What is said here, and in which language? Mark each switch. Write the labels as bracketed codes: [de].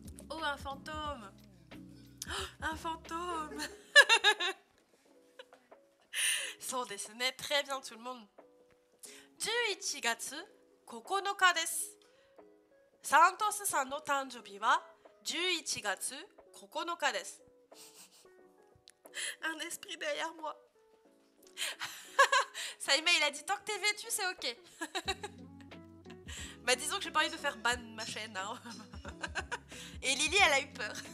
[fr] Oh, un fantôme. Oh, un fantôme. [ja] So desu ne, [fr] très bien tout le monde. [ja] 11月9日です。サントスさんの誕生日は11月9日です。 [fr] Un esprit derrière moi. Saïma, il a dit tant que t'es vêtu, c'est ok. Bah disons que j'ai pas envie de faire ban ma chaîne. Hein. Et Lily, elle a eu peur.